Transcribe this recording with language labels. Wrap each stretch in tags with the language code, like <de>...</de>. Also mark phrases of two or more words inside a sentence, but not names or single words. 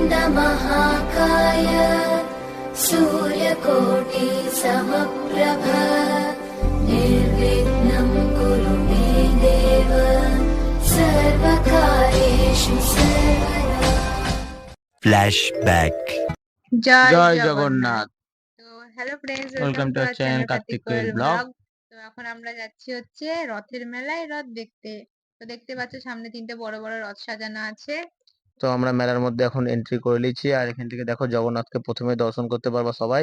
<sa>महाकाय सूर्यकोटि समप्रभ निर्विघ्नं कुरु मे देव सर्वकार्येषु सर्वदा।</sa> <bn>ফ্ল্যাশব্যাক। জয় জয় জগন্নাথ। জগন্নাথ।</bn> <en>তো hello friends, welcome to our channel কার্তিক কোয়েল ব্লগ।</en> <bn>তো এখন আমরা যাচ্ছি হচ্ছে রথের মেলায় রথ দেখতে। তো দেখতে পাচ্ছ সামনে তিনটে বড় বড় রথ সাজানো আছে। তো আমরা মেলার মধ্যে এখন এন্ট্রি করে নিয়েছি, আর এখান থেকে দেখো জগন্নাথকে প্রথমে দর্শন করতে পারবা সবাই।</bn>